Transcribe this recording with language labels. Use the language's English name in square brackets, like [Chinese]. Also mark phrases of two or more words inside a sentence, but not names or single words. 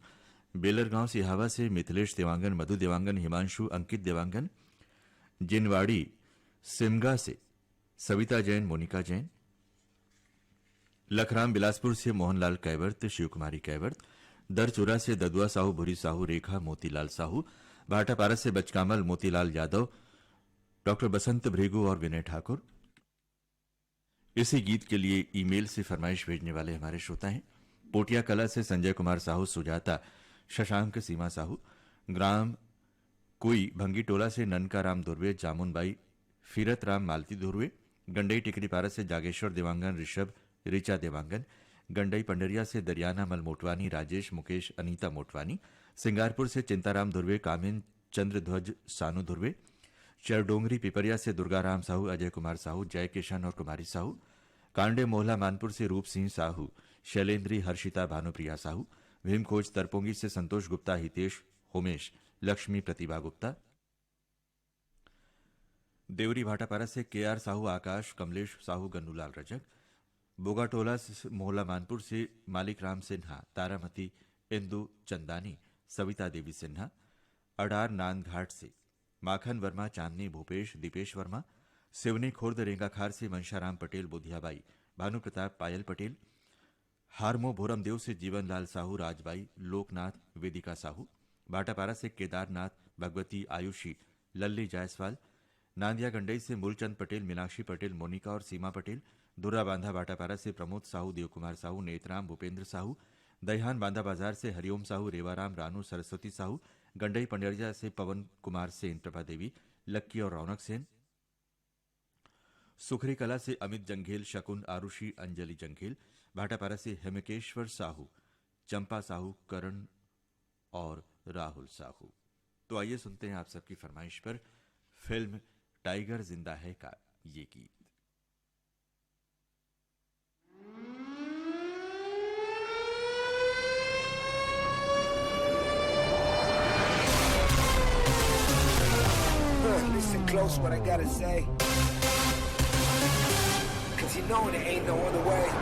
[Hindi] बेलरगांव सिहावा से मिथिलेश देवांगन, मधु देवांगन, हिमांशु, अंकित देवांगन। जिनवाड़ी सिमगा से सविता जैन, मोनिका जैन। लखराम बिलासपुर से मोहनलाल कैवर्त, शिवकुमारी कैवर्त। दरचूरा से ददुआ साहू, भूरी साहू, रेखा, मोतीलाल साहू। भाटापारा से बचकामल, मोतीलाल यादव, डॉक्टर बसंत भृगु और विनय ठाकुर। इसी गीत के लिए ईमेल से फरमाइश भेजने वाले हमारे श्रोता हैं पोटिया कला से संजय कुमार साहू, सुजाता, शशांक, सीमा साहू। ग्राम कुई भंगी टोला से ननका राम धुर्वे, जामुनबाई, फिरत राम, मालती धुर्वे। गंडई टिकरीपारा से जागेश्वर देवांगन, ऋषभ, ऋचा देवांगन। गंडई पंडरिया से दरियाना मल मोटवानी, राजेश, मुकेश, अनीता मोटवानी। सिंगारपुर से चिंताराम धुर्वे, कामिन, चंद्रध्वज, सानू धुर्वे। चरडोंगरी पिपरिया से दुर्गाराम साहू, अजय कुमार साहू, जय किशन और कुमारी साहू। कांडे मोहला मानपुर से रूप सिंह साहू, शैलेंद्री, हर्षिता, भानुप्रिया साहू। भीमखोज तरपोंगी से संतोष गुप्ता, हितेश, होमेश, लक्ष्मी, प्रतिभा गुप्ता। देवरी भाटापारा से केआर साहू, आकाश, कमलेश साहू, गन्नूलाल रजक। बोगाटोला मोहला मानपुर से मालिक राम सिन्हा, तारामती, इंदु चंदानी, सविता देवी सिन्हा। अडार नांदघाट से माखन वर्मा, चांदनी, भूपेश, दीपेश वर्मा। सिवनी खुर्द रेंगाखार से मनशाराम पटेल, बुधियाबाई, भानु प्रताप, पायल पटेल। हारमो भोरमदेव से जीवनलाल साहू, राजबाई, लोकनाथ, वेदिका साहू। भाटापारा से केदारनाथ, भगवती, आयुषी, लल्ली जायसवाल। नांदिया गंडई से मूलचंद पटेल, मीनाक्षी पटेल, मोनिका और सीमा पटेल। दुर्रा बांधा भाटापारा से प्रमोद साहू, देवकुमार साहू, नेतराम, भूपेंद्र साहू। दहिहान बांधा बाजार से हरिओम साहू, रेवाराम, रानू, सरस्वती साहू। गंडई पंडरिया से पवन कुमार सेन, प्रभा देवी, लक्की और रौनक सेन। सुखरी कला से अमित जंघेल, शकुन, आरुषि, अंजलि जंघेल। भाटापारा से हेमकेश्वर साहू, चंपा साहू, करण और राहुल साहू। तो आइए सुनते हैं आप सबकी फरमाइश पर फिल्म टाइगर जिंदा है का ये गीत। [English] Listen close what I gotta say, 'cause you know there ain't no other way.